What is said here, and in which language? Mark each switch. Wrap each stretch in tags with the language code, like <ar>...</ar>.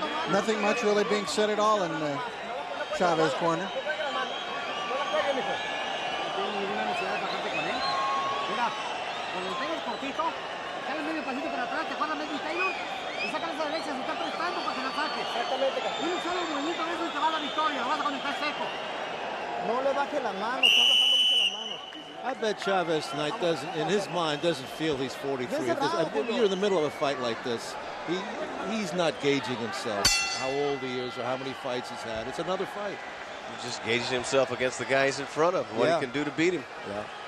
<en>Nothing much really being said at all in Chavez corner.</en> <es>Cuando lo tengas cortito, dale medio pasito para atrás, te juega medio Taylor y saca esa derecha, se está prestando para que la saque. Exactamente. Un solo movimiento de eso y te va a la victoria, lo vas a cuando estás seco. No le baje las manos, está bajando mucho las manos.</es> <en>I bet Chavez tonight doesn't, in his mind, doesn't feel he's 43. You're in the middle of a fight like this. He's not gauging himself, how old he is or how many fights he's had. It's another fight. He's just gauging himself against the guys in front of him, what he can do to beat him. Yeah.</en>